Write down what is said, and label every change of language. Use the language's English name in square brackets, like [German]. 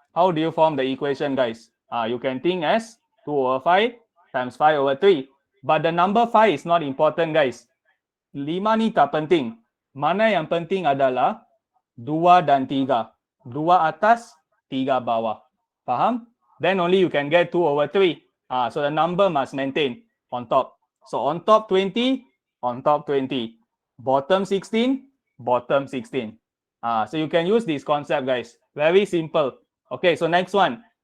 [English] How do you form the equation, guys? You can think as 2 over 5 times 5 over 3. But the number 5 is not important, guys. [Malay] 5 ni tak penting. Mana yang penting adalah 2 dan 3. 2 atas, 3 bawah. Faham? [English] Then only you can get 2 over 3. So the number must maintain on top. So on top 20, on top 20. Bottom 16, bottom 16. So you can use this concept, guys. Very simple. Okay, so next one.